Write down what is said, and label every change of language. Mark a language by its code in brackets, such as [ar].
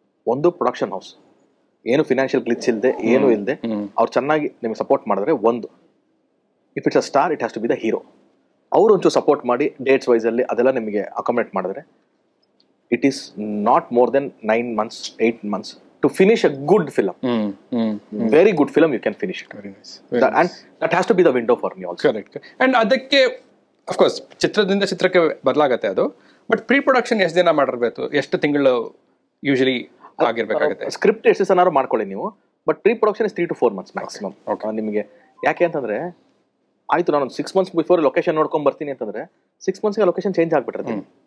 [kn] ಒಂದು production house, ಏನು financial glitch ಇಲ್ಲದೆ, ಏನು ಇಲ್ಲದೆ ಅವ್ರು ಚೆನ್ನಾಗಿ ನಿಮ್ಗೆ ಸಪೋರ್ಟ್ ಮಾಡಿದ್ರೆ ಒಂದು. [en] If it's a star, it has to be the hero. [kn] ಅವ್ರು ಒಂಚೂರು ಸಪೋರ್ಟ್ ಮಾಡಿ ಡೇಟ್ಸ್ ವೈಸ್ ಅಲ್ಲಿ ಅದೆಲ್ಲ ನಿಮಗೆ ಅಕಾಮಡೇಟ್ ಮಾಡಿದ್ರೆ, [en] It is not more than 9 months 8 months to finish a good film. Very good film, you can finish it. Very nice. And that has to be the window for me also. Correct. [kn] And ಅದಕ್ಕೆ of course ಚಿತ್ರದಿಂದ ಚಿತ್ರಕ್ಕೆ ಬದಲಾಗತ್ತೆ ಅದು, but pre production ಎಷ್ಟು ದಿನ ಮಾಡಿರ್ಬೇಕು, ಎಷ್ಟು ತಿಂಗಳು usually ಆಗಿರ್ಬೇಕಾಗುತ್ತೆ? Script ಎಷ್ಟು ಸನಾರು ಮಾಡ್ಕೊಳ್ಳಿ ನೀವು, but pre production [en] is 3 to 4 months [kn] maximum. ನಿಮಗೆ ಯಾಕೆ ಅಂತಂದ್ರೆ, ಆಯ್ತು ನಾನು 6 months ಬಿಫೋರ್ ಲೊಕೇಶನ್ ನೋಡ್ಕೊಂಡ್ ಬರ್ತೀನಿ ಅಂತಂದ್ರೆ 6 months ಲೊಕೇಶನ್ ಚೇಂಜ್ ಆಗ್ಬಿಟ್ಟಿರ್ತೀನಿ,